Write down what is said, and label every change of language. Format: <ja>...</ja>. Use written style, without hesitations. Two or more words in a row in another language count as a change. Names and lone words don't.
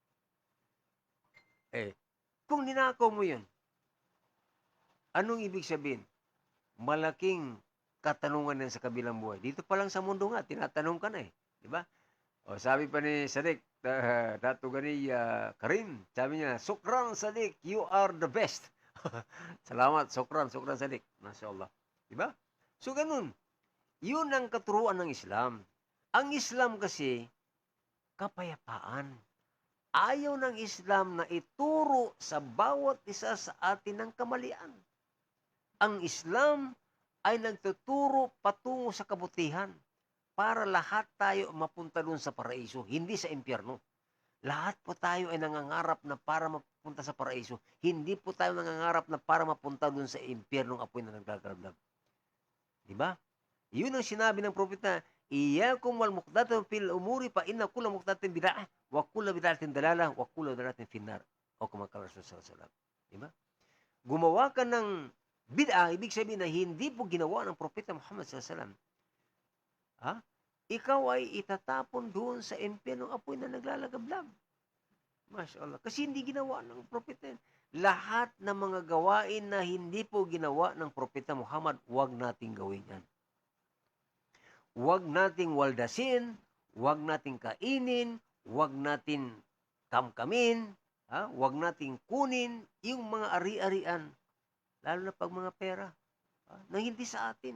<tl>Kung ninakaw mo yun, anong ibig sabihin? Malaking katanungan yan sa kabilang buhay. Dito pa lang sa mundo nga, tinatanong ka na Diba? Sabi pa ni Sadiq, Dato gani Karim, sabi niya, Sukran Sadiq,</tl> <en>you are the best.</en> <tl>Salamat, Sukran Sadiq.</tl> <ar>ما شاء الله.</ar> <tl>Diba? So, ganun. Yun ang katuruan ng Islam. Ang Islam kasi, kapayapaan. Ayaw ng Islam na ituro sa bawat isa sa atin ng kamalian. Ang Islam ay nagtuturo patungo sa kabutihan para lahat tayo mapunta doon sa paraiso, hindi sa impyerno. Lahat po tayo ay nangangarap na para mapunta sa paraiso. Hindi po tayo nangangarap na para mapunta doon sa impyernong apoy na nagkakarabdab. Diba? Yun ang sinabi ng propeta,</tl> <ar>إياكم والمحدثات في الأمور فإن كل محدثة بدعة وكل بدعة ضلالة وكل ضلالة في النار. أو كما قال رسول صلى الله عليه وسلم.</ar> <tl>Diba? Gumawa ka ng bid'ah, ibig sabihin na hindi po ginawa ng propeta Muhammad</tl> <ar>صلى الله عليه وسلم.</ar> <tl>Ikaw ay itatapon doon sa impyernong apoy na naglalagablab.</tl> <ar>ما شاء الله.</ar> <tl>Kasi hindi ginawa ng propeta. Lahat ng mga gawain na hindi po ginawa ng propeta Muhammad, huwag nating gawin yan. Huwag nating waldasin, huwag nating kainin, huwag natin kamkamin, huwag nating kunin yung mga ari-arian, lalo na pag mga pera, na hindi sa atin.</tl>